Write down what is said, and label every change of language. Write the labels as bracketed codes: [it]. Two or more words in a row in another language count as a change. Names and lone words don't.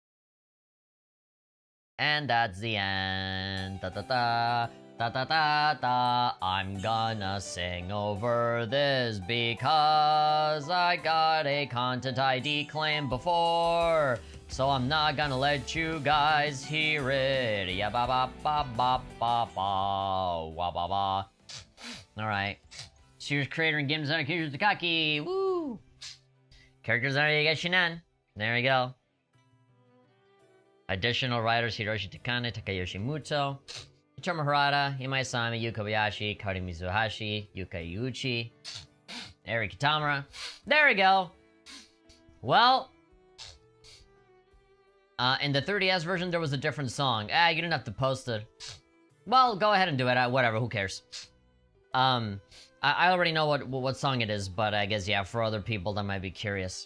[en] And that's the end. Da da da. Da da da da. I'm gonna sing over this because I got a content ID claim before. So I'm not gonna let you guys hear it. Ya ba ba ba ba ba ba. Wa ba ba. Alright. Series creator and game designer Kiryu Takaki. Woo! Character designer Yagashinen. There we go. Additional writers Hiroshi Takane, Takayoshi Muto, Hichoma Harada, Imai Sami, Yu Kobayashi, Kari Mizuhashi, Yuka Yuuchi, Eri Kitamura. There we go! Well, in the 3DS version there was a different song. You didn't have to post it. Well, go ahead and do it. Whatever, who cares? I already know what song it is, but I guess, yeah, for other people that might be curious.